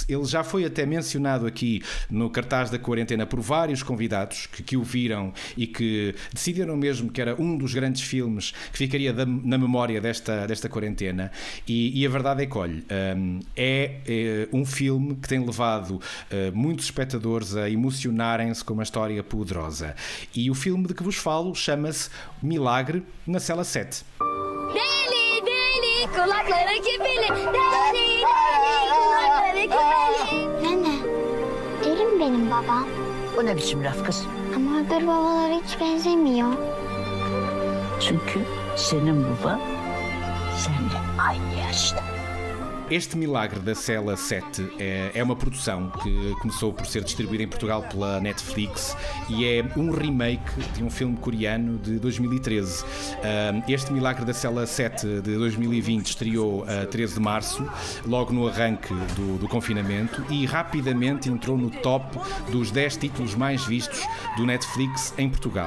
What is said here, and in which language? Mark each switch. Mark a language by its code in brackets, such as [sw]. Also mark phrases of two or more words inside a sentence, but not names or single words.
[pt] Ele já foi até mencionado aqui no cartaz da quarentena por vários convidados que o viram e que decidiram mesmo que era um dos grandes filmes que ficaria na memória desta quarentena, e a verdade é que, olha, é um filme que tem levado muitos espectadores a emocionarem-se com uma história poderosa, e o filme de que vos falo chama-se Milagre na Cela 7. [tr] Deli deli kulakları kibili, deli deli kulakları kibili. Nene, deli mi benim babam? O ne biçim laf kız? Ama öbür babalara hiç benzemiyor. Çünkü senin baba seninle aynı yaşta. [pt] Este Milagre da Cela 7 é uma produção que começou por ser distribuída em Portugal pela Netflix e é um remake de um filme coreano de 2013. Este Milagre da Cela 7 de 2020 estreou a 13 de março, logo no arranque do confinamento, e rapidamente entrou no top dos 10 títulos mais vistos do Netflix em Portugal.